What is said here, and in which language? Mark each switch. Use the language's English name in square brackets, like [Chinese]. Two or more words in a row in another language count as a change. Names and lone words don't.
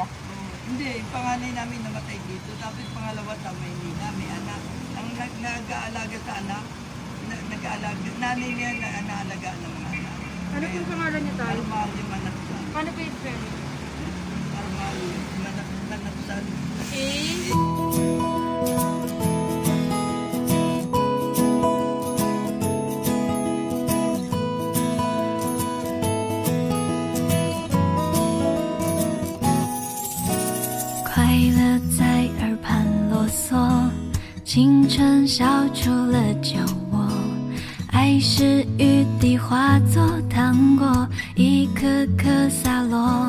[Filipino] Hindi, yung panganay namin namatay dito. Tapos pangalawa sa Maynila, may anak. Ang nag-aalaga sa anak, nag-aalaga, nanay niya na naalaga ng mga anak. Ano po yung pangalan niyo, tay? Armali Manatsan. Paano po yung spelling? Armali Manatsan. A? [Chinese] 快乐在耳畔啰嗦，清晨笑出了酒窝，爱是雨滴化作糖果，一颗颗洒落。